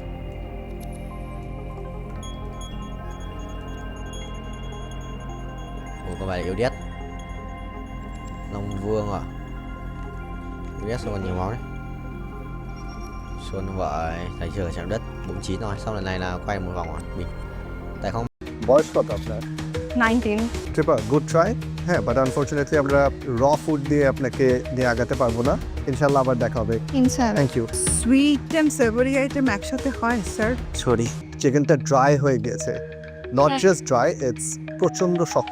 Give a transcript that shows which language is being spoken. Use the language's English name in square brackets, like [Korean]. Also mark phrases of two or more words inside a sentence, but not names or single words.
[Vietnamese] Ủa có phải là yêu đét Long Vương à? Yêu đét xong còn nhiều máu đấy. Xuân vợ thầy chưa chạm đất 49 rồi, xong lần này là quay một vòng rồi mình tại không. [Bangla] বয়স কত আপনার? 19. [English] Tripa good try. [Bangla] হ্যাঁ, [English] but unfortunately [Bangla] আমরা [English] raw food [Bangla] দিয়ে আপনাকে নিয়ে আগাতে পারবো না। ইনশাল্লাহ আবার দেখা হবে। ইনশাআল্লাহ। [English] thank you. sweet and savory item [Bangla] একসাথে হয় [English] স্যার? [Bangla] সরি, চিকেনটা ড্রাই হয়ে গেছে। [English] not just dry, it's [Bangla] প্রচণ্ড শক্ত।